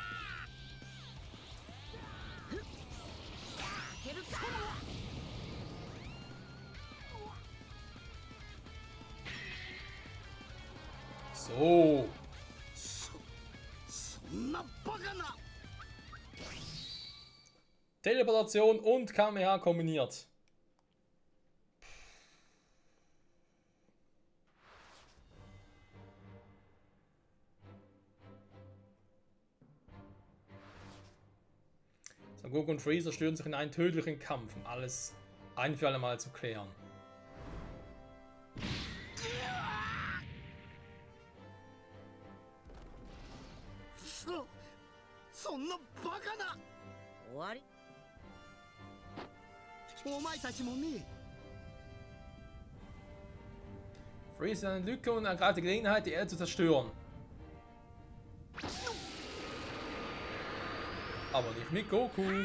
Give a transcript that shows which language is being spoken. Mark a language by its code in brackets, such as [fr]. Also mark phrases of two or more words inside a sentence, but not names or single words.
[de] So. [ja] そんなバカな。 [de] Teleportation und Kamehameha kombiniert. Son Goku und Freezer stürzen sich in einen tödlichen Kampf, um alles ein für alle Mal zu klären. [ja] そんなバカな。終わり。お前たちもね。 [de] Freezer eine Lücke und ergreift die Gelegenheit, die Erde zu zerstören. Aber nicht mit Goku.